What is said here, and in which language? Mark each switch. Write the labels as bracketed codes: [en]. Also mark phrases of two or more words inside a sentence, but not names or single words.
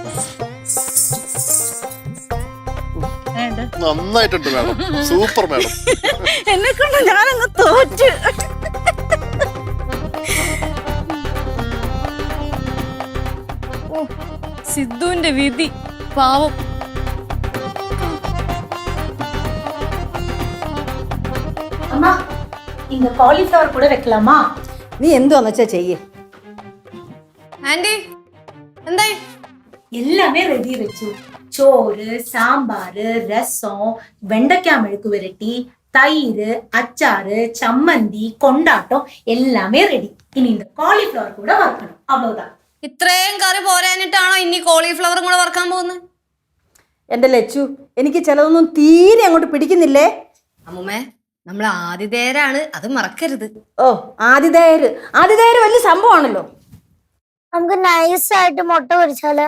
[ml] നന്നായിട്ടുണ്ട് മാഡം, സൂപ്പർ മാഡം. എന്നെ കൊണ്ട് ഞാനങ്ങ് തോറ്റ്. സിദ്ധുവിന്റെ വിധി പാവം. [ta] அம்மா இங்க காலிஃப்ளவர் கூட வைக்கலாமா? நீ எந்த வச்சா செய்ய. [ml] ആന്റി എന്തായി? [ta] எல்லாமே ரெடி வச்சு. சோறு, சாம்பார், ரசம், வெண்டைக்காய் மெழுக்கு விரட்டி, தயிர் அச்சாறு சம்மந்தி கொண்டாட்டம் எல்லாமே ரெடி. இனி இந்த காலிஃப்ளவர் கூட வறுக்கணும். அவ்வளவுதான். [ml] ഇത്രയും കറി പോരാനിട്ടാണോ ഇനി കോളിഫ്ലവറും കൂടെ വറക്കാൻ പോകുന്നത്? എന്റെ ലച്ചു, എനിക്ക് ചിലതൊന്നും തീരെ അങ്ങോട്ട് പിടിക്കുന്നില്ലേ. അമ്മൂമ്മേ, നമ്മൾ ആതിഥേയരാണ്, അത് മറക്കരുത്. ഓ, ആതിഥേയര് വലിയ സംഭവമാണല്ലോ. നമുക്ക് നൈസായിട്ട് മുട്ട പൊരിച്ചാലോ?